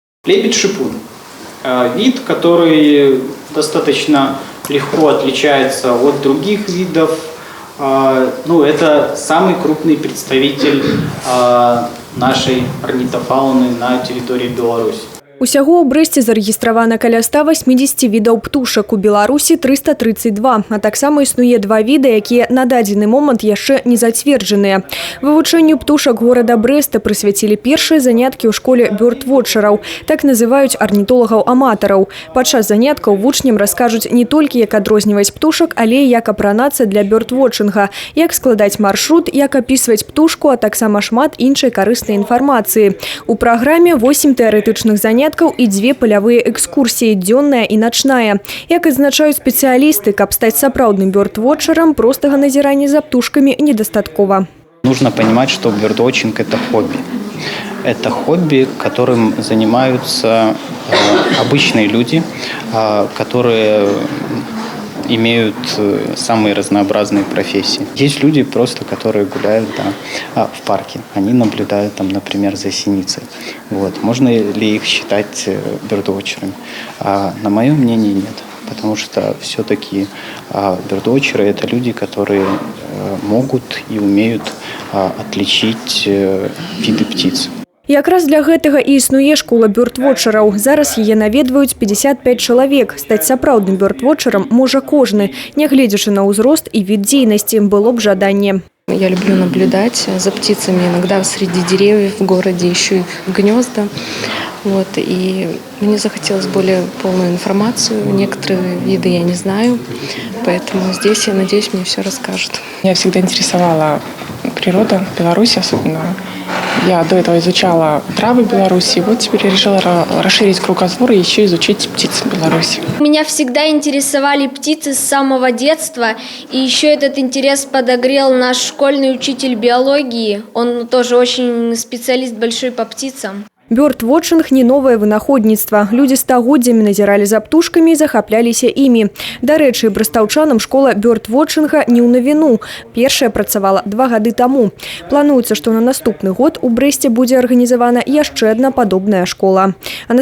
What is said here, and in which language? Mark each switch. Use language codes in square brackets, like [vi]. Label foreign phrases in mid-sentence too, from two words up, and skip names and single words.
[ru] Лебедь-шипун. Вид, который достаточно легко отличается от других видов. Это самый крупный представитель нашей орнитофауны на территории Беларуси. [be] Усяго ў Брэсце зарэгістравана каля 180 відаў птушак, у Беларусі 332, а таксама існуе два віды, якія на дадзены момант яшчэ не зацверджаныя. Вывучэнню птушак горада Брэста прысвяцілі першыя заняткі ў школе бёрдвотчараў, так называюць арнітолагаў-аматараў. Падчас заняткаў вучням раскажуць не толькі, як адрозніваць птушак, але і як апранацца для бёрдвотчынга, як складаць маршрут, як апісваць птушку, а таксама шмат іншай карыснай інфармацыі. У праграме 8 тэарэтычных заняткаў і 2 палявыя экскурсіі, дзённая і начная. Як адзначаюць спецыялісты, каб стаць сапраўдным бёрдвотчарам, простага назірання за птушкамі недастаткова. [ru] Нужно понимать, что бёрдвотчинг – это хобби. Это хобби, которым занимаются обычные люди, которые имеют самые разнообразные профессии. Есть люди просто, которые гуляют в парке. Они наблюдают там, например, за синицей. Можно ли их считать бёрдвотчерами? На мое мнение, нет. Потому что все-таки бёрдвотчеры – это люди, которые могут и умеют отличить виды птиц. [be] Якраз для гэтага і існуе школа бёрдвотчараў. Зараз яе наведваюць 55 чалавек. Стаць сапраўдным бёрдвотчарам можа кожны, нягледзячы на ўзрост і від дзейнасці, было б жаданне. [ru] Я люблю наблюдать за птицами, иногда среди деревьев в городе ищу гнезда. И мне захотелось более полную информацию. Некоторые виды я не знаю, поэтому здесь, я надеюсь, мне все расскажут. Меня всегда интересовала природа Беларуси особенно. Я до этого изучала травы Беларуси, теперь я решила расширить кругозор и еще изучить птиц Беларуси. Меня всегда интересовали птицы с самого детства, и еще этот интерес подогрел наш школьный учитель биологии. Он тоже очень специалист большой по птицам. [be] Бёрдвотчинг не новае вынаходніцтва. Людзі стагоддзямі назіралі за птушкамі і захапляліся імі. Дарэчы, брастаўчанам школа бёрдвотчинга не ў навіну. Першая працавала 2 гады таму. Плануецца, што на наступны год у Брэсце будзе арганізавана яшчэ адна падобная школа.